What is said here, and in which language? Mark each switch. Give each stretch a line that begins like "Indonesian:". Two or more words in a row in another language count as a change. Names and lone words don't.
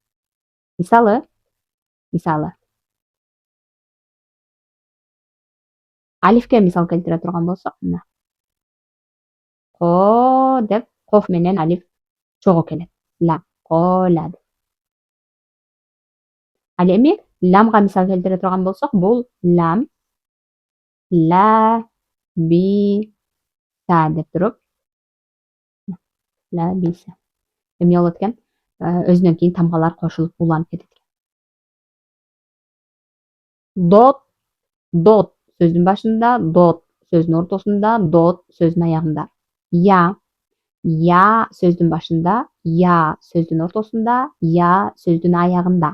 Kyrgyz: Мисалы, алифке мисал келтире турган болсок, мына. Ко деп коф менен алиф чогуу келет. Ла, кола. Ал эми ламга мисал келтире турган болсок, бул лам, ла, би, са деп туруп, ла, би, са. Эмне болот экен? Өзүнөн кийин тамгалар кошулуп уланып кетет. Дот, дот сөздүн башында, дот сөздүн ортосунда, дот сөздүн аягында. Я сөздүн башында, я сөздүн ортосунда, я сөздүн аягында.